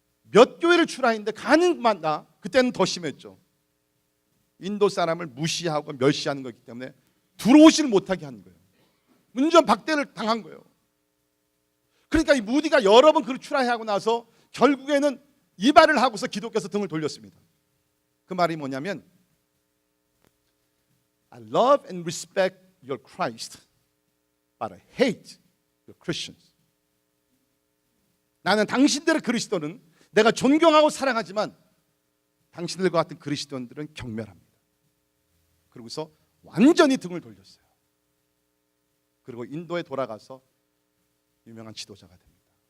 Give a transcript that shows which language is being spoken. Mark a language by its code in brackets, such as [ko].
[ko] 몇 교회를 출하했는데 가는 곳마다, 그때는 더 심했죠, 인도 사람을 무시하고 멸시하는 거기 때문에 들어오지를 못하게 하는 거예요. 문전 박대를 당한 거예요. 그러니까 이 무디가 여러 번 그를 출하하고 나서 결국에는 이 말을 하고서 기독교에서 등을 돌렸습니다. 그 말이 뭐냐면 [en] I love and respect your Christ, but I hate your Christians. [ko] 나는 당신들의 그리스도는 내가 존경하고 사랑하지만 당신들과 같은 그리스도인들은 경멸합니다. 그러고서 완전히 등을 돌렸어요. 그리고 인도에 돌아가서 유명한 지도자가 됩니다.